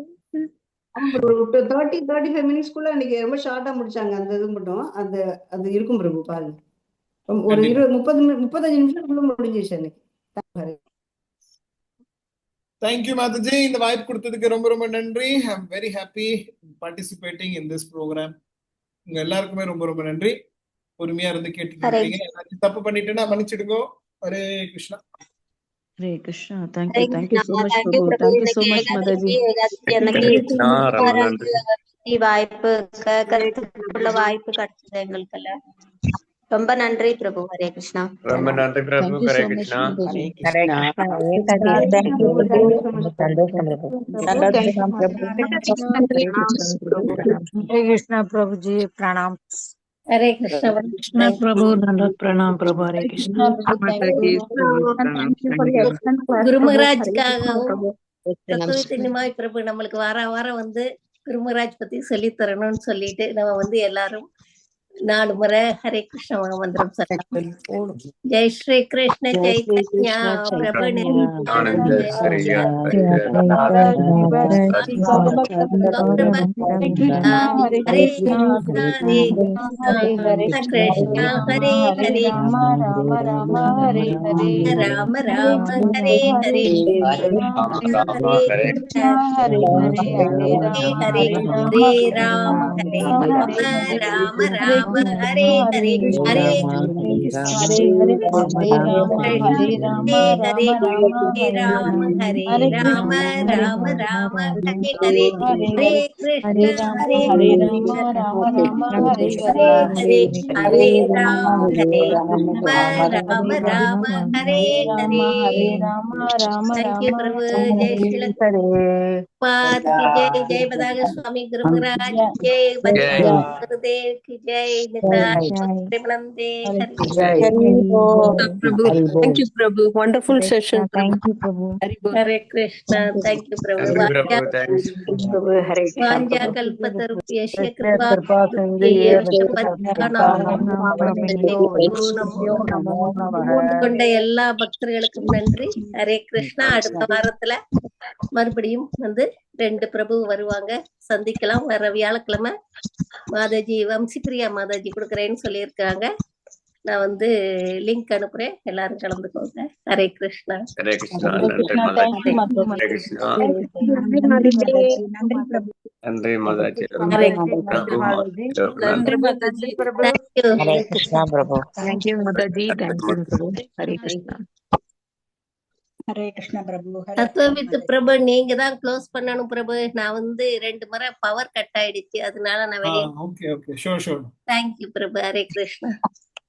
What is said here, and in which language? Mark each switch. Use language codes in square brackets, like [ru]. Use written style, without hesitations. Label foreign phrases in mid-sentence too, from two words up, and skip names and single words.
[ta] 30-35 மினிட்ஸ்க்குள்ள அன்னைக்கு ரொம்ப ஷார்ட்டா முடிச்சாங்க. அந்த இது மட்டும் அது இருக்கும் பிரபு பாருங்க. ஒரு 20-35 நிமிஷத்துக்குள்ள முடிஞ்சிச்சு அன்னைக்கு. [en] thank you மாதாஜி. [ta] இந்த வாய்ப்பு கொடுத்ததுக்கு ரொம்ப நன்றி. [en] I am very happy participating in this program. [ta] உங்க எல்லாருக்குமே ரொம்ப நன்றி. பொறுமையா இருந்து கேட்டு தப்பு பண்ணிட்டேன்னா மன்னிச்சிடுங்க. ஹரே கிருஷ்ணா. ஹரே கிருஷ்ணா. [en] thank you so much பிரபு. thank you so much மாதாஜி. [ta] வாய்ப்பு கருத்துக்குள்ள வாய்ப்பு கிடைச்சது எங்களுக்கெல்லாம் ரொம்ப நன்றி பிரபு. ஹரே கிருஷ்ணா. ரொம்ப நன்றி பிரபு. ஹரே கிருஷ்ணா. [hi] हरे कृष्णा प्रभु जी प्रणाम. हरे कृष्णा प्रभु दंडवत प्रणाम प्रभु. हरे कृष्णा. [ta] குரு மகராஜ்காகவும் தத்துவத்தினிமாய் பிரபு நம்மளுக்கு வாரம் வந்து குரு மகராஜ் பத்தி சொல்லி தரணும்னு சொல்லிட்டு நம்ம வந்து எல்லாரும் 4 முறை ஹரே கிருஷ்ண மந்திரம் சொல்லலாம். ஜெய் ஸ்ரீ கிருஷ்ண சைத்தன்யா பிரபு நித்யானந்த ஹரே கிருஷ்ணா ஹரே ஹரே ராம ராம ஹரே ஹரே ஹரே ஹரே ராம ஹரே ராம ராம ஹரே ஹரே ஹரே ஹரே ராம ஹரே ராம ராம ராம ஹரே ஹரே ஹரே கிருஷ்ண ஹரே ஹரே ஹரே ராம ஹரே ராம ராம ஹரே ஹரே. [en] thank you [hi] பிரபு. जय श्रील पाद की जय बदाग स्वामी गुरु महाराज जय गुरुदेव की जय निताय प्रेमानंदे प्रभु. [en] Thank you प्रभु. Wonderful session. Thank you प्रभु. [hi] हरे कृष्णा. [en] Thank you [ta] प्रभु. [sa] वांजा कल्पतरुभ्यश्च कृपा [ta] கொண்ட எல்லா பக்தர்களுக்கும் நன்றி. ஹரே கிருஷ்ணா. அடுத்த வாரத்துல மறுபடியும் வந்து 2 பிரபு வருவாங்க, சந்திக்கலாம். வர வியாழக்கிழமை மாதாஜி வம்சிப்பிரியா மாதாஜி கொடுக்குறேன்னு சொல்லியிருக்காங்க. நான் வந்து லிங்க் அனுப்புறேன், எல்லாரும் கலந்துக்கோங்க. ஹரே கிருஷ்ணா. ஹரே கிருஷ்ணா. நன்றி மாதாஜி. ஹரே கிருஷ்ணா பிரபு. [en] Thank you மாதாஜி. Thank you பிரபு. ஹரே கிருஷ்ணா. [hi] हरे कृष्णा प्रभु. [ta] தத்துவவித்து பிரபு நீங்க தான் க்ளோஸ் பண்ணணும் பிரபு. நான் வந்து 2 முறை [en] power cut [ta] ஆயிடுச்சு, அதனால நான் வெளியே. [en] okay sure. thank you பிரபு. ஹரே கிருஷ்ணா.